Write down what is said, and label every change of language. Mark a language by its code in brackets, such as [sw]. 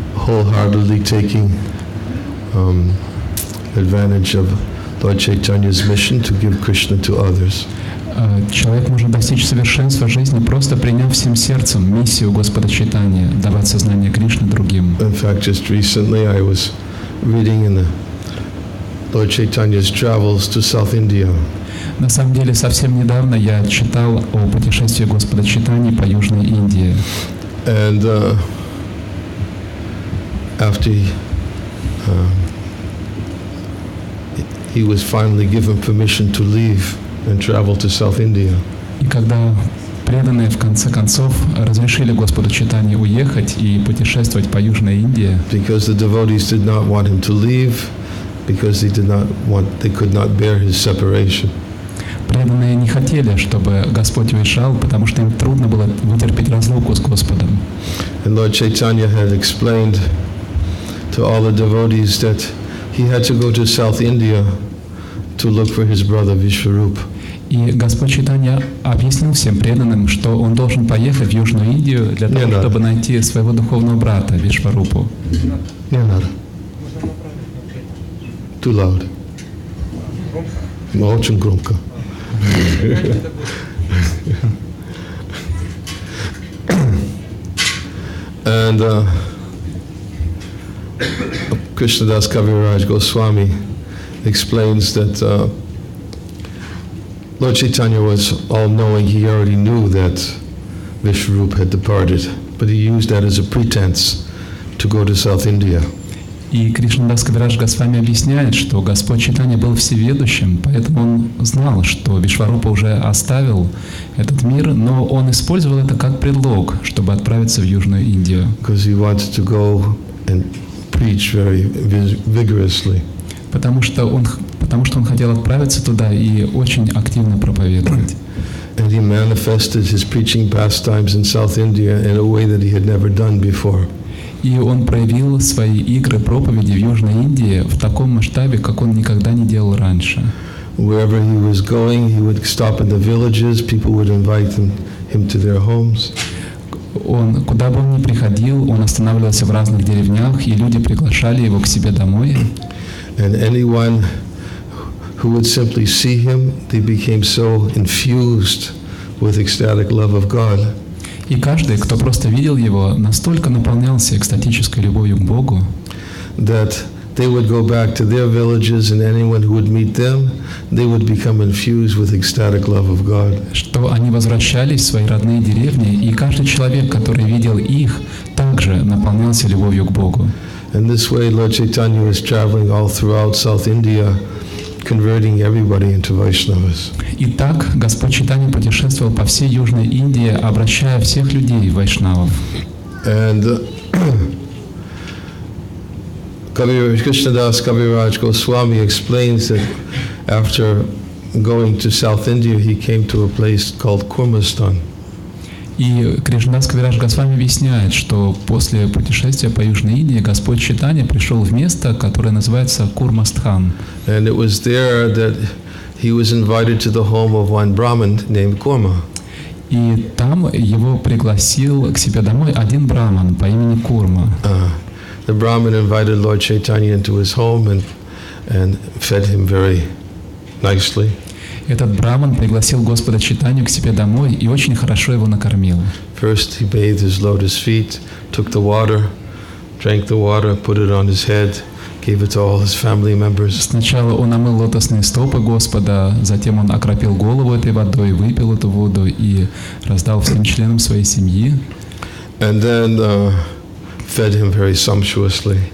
[en] wholeheartedly taking advantage of Lord Chaitanya's mission to give Krishna to others. [ru] Человек может достичь совершенства жизни, просто приняв всем сердцем миссию Господа Чайтаньи, давать сознание Кришны другим. [en] In fact, just recently I was reading in the Lord Chaitanya's travels to South India. [ru] На самом деле, совсем недавно я читал о путешествии Господа Чайтаньи по Южной Индии. [en] And after he was finally given permission to leave and travel to South India. [ru] И когда преданные в конце концов разрешили Господу Чайтаньи уехать и путешествовать по Южной Индии, [en] Because the devotees did not want him to leave, because they could not bear his separation. [ru] преданные не хотели, чтобы Господь уезжал, потому что им трудно было вытерпеть разлуку с Господом. [en] And Lord Chaitanya had explained to all the devotees that he had to go to South India to look for his brother Vishwarup. [ru] И Господь Чайтанья объяснил всем преданным, что он должен поехать в Южную Индию для того, чтобы найти своего духовного брата Вишварупу. Не надо. [en] Too loud. [ru] Очень громко. [en] And Krishnadas Kaviraj Goswami explains that Lord Chaitanya was all-knowing. He already knew that Vishwarup had departed, but he used that as a pretense to go to South India. [ru] И Кришнадас Кавирадж Госвами объясняет, что Господь Чайтанья был всеведущим, поэтому он знал, что Вишварупа уже оставил этот мир, но он использовал это как предлог, чтобы отправиться в Южную Индию. [en] Because he wanted to go and preach very vigorously. [ru] Потому что он хотел отправиться туда и очень активно проповедовать. [en] And he manifested his preaching pastimes in South India in a way that he had never done before. [ru] И он проявил свои игры проповеди в Южной Индии в таком масштабе, как он никогда не делал раньше. [en] Wherever he was going, he would stop in the villages. People would invite him to their homes. [ru] Куда бы он ни приходил, он останавливался в разных деревнях, и люди приглашали его к себе домой. [en] And anyone who would simply see him, they became so infused with ecstatic love of God. [ru] И каждый, кто просто видел его, настолько наполнялся экстатической любовью к Богу, [en] that they would go back to their villages, and anyone who would meet them, they would become infused with ecstatic love of God. [ru] Что они возвращались в свои родные деревни, и каждый человек, который видел их, также наполнялся любовью к Богу. [en] And this way, Lord Chaitanya was traveling all throughout South India, converting everybody into Vaishnavas. [ru] И так Господь Чайтанья путешествовал по всей Южной Индии, обращая всех людей в вайшнавов. [en] And Krishnadas Kaviraj Goswami explains that after going to South India, he came to a place called Kurmastan. [ru] И Кришнадас Кавирадж Госвами объясняет, что после путешествия по Южной Индии Господь Чайтанья пришел в место, которое называется Курмастхан. [en] And it was there that he was invited to the home of one Brahmin named Kurma. [ru] И там его пригласил к себе домой один браман по имени Курма. [en] The Brahmin invited Lord Chaitanya into his home and fed him very nicely. [ru] Этот браман пригласил Господа Чайтанью к себе домой и очень хорошо его накормил. [en] First he bathed his lotus feet, took the water, drank the water, put it on his head, gave it to all his family members. [ru] Сначала он омыл лотосные стопы Господа, затем он окропил голову этой водой, выпил эту воду и раздал всем членам своей семьи. [en] And then fed him very sumptuously.